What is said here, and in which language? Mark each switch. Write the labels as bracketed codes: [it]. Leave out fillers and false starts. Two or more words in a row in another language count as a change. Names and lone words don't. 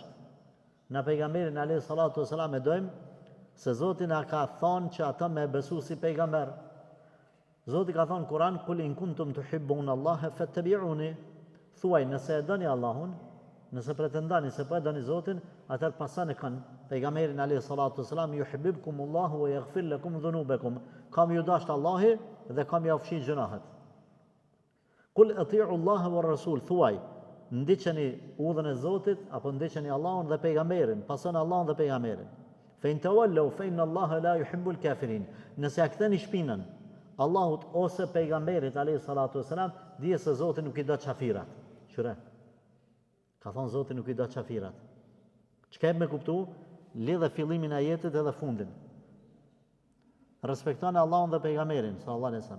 [sq] Na pejgamberin [ar] عليه الصلاة والسلام [sq] e dojmë se Zoti na ka thonë që ata me besu si pejgamber. Zoti ka thonë Kur'an, [ar] قل إن كنتم تحبون الله فاتبعوني. [sq] Thuaj, nëse e doni Allahun, nëse pretendoni se po e doni Zotin, atëherë pasani kanë pejgamberin [ar] عليه الصلاة والسلام, يحببكم الله ويغفر لكم ذنوبكم. [sq] Kam ju dashur Allahi dhe kam ju fshi gjunahet. [ar] قل أطيعوا الله والرسول, [sq] thuaj, ndiqeni udhën e Zotit apo ndiqeni Allahun dhe pejgamberin, pasoni Allahun dhe pejgamberin. [ar] فإن تولوا فإن الله لا يحب الكافرين. [sq] Nëse ja ktheni shpinën Allahut ose pejgamberit [ar] عليه الصلاة والسلام, [sq] dije se Zoti nuk I do qafirat. Qyre? Ka thonë Zoti nuk I do qafirat. Çka me kuptu? Lidhe fillimin e ajetit edhe fundin. Respektoni Allahun dhe pejgamberin [ar] صلى الله عليه وسلم.